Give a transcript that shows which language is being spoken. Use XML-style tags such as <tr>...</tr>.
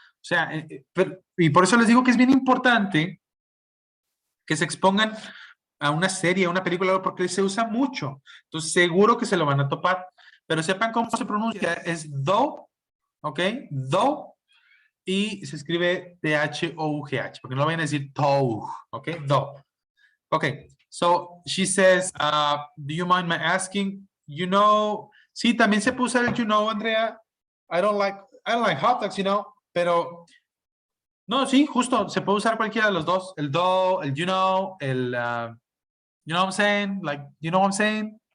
<es>O sea, y por eso les digo que es bien importante que se expongan a una serie, a una película, porque se usa mucho. Entonces, seguro que se lo van a topar. Pero sepan cómo se pronuncia, es though, ¿ok? Though, y se escribe T-H-O-U-G-H, porque no vayan a decir TOU, ¿ok?</es> <en>Though. Okay, so she says, do you mind my asking?</en> <es>You know, sí, también se puso el you know, Andrea.</es> <en>I don't like hot dogs, you know,</en> <es>pero no, sí, justo, se puede usar cualquiera de los dos.</es> <en>El do, el you know, you know what I'm saying? Like, you know what I'm saying?</en>